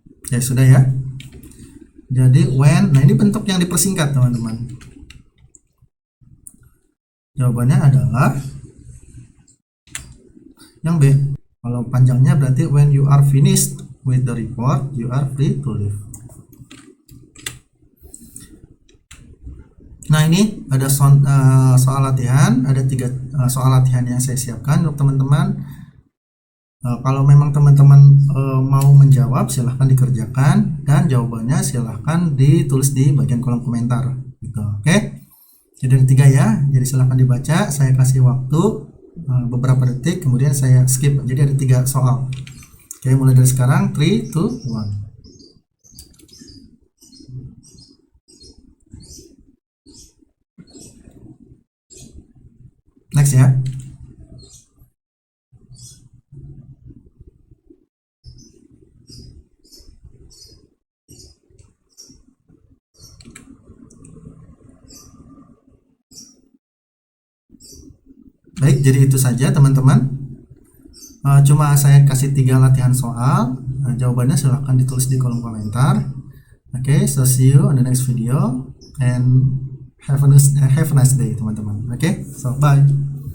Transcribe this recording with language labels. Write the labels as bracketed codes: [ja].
[id] Ya, sudah ya. Jadi when, nah ini bentuk yang dipersingkat teman-teman. Jawabannya adalah yang B. Kalau panjangnya berarti [en] when you are finished with the report, you are free to leave. [id] Nah ini ada soal latihan, ada 3 soal latihan yang saya siapkan untuk teman-teman. Kalau memang teman-teman mau menjawab, silahkan dikerjakan, dan jawabannya silahkan ditulis di bagian kolom komentar. Gitu. Oke, jadi ada 3 ya, jadi silahkan dibaca. Saya kasih waktu beberapa detik, kemudian saya skip. Jadi ada 3 soal. Oke, mulai dari sekarang. 3, 2, 1. Next ya. Baik, jadi itu saja teman-teman. Cuma saya kasih 3 latihan soal. Jawabannya silahkan ditulis di kolom komentar. [en] Oke, so see you on the next video and have a nice day [id] teman-teman. [en] Oke, so bye.